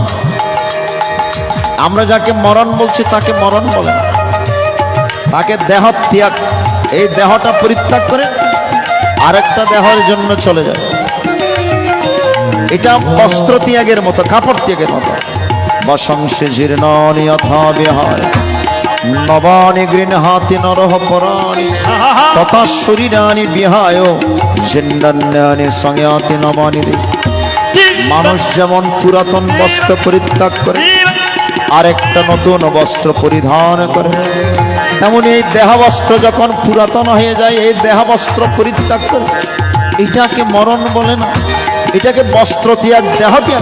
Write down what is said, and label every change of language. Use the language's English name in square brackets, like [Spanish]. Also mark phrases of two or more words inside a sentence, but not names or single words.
[Bangla] আমরা যাকে মরণ বলছি তাকে মরণ বলে না, তাকে দেহ ত্যাগ, এই দেহটা পরিত্যাগ করে আরেকটা দেহের জন্য চলে যায়। এটা বস্ত্র ত্যাগের মতো, কাপড় ত্যাগের মতো। [Sanskrit] বসংসে জীর্ণানি অথা বিহায় নবানি গৃহাতি নরহ পরাণি তথা শরীরানি বিহায় জিন্নান্যানি সংয়াতি নবানি। [Bangla] মানুষ যেমন পুরাতন বস্ত্র পরিত্যাগ করে আরেকটা নতুন বস্ত্র পরিধান করে, তেমনি এই দেহবস্ত্র যখন পুরাতন হয়ে যায়, এই দেহবস্ত্র পরিত্যাগ করে। এটাকে মরণ বলে না, এটাকে বস্ত্র ত্যাগ, দেহ ত্যাগ।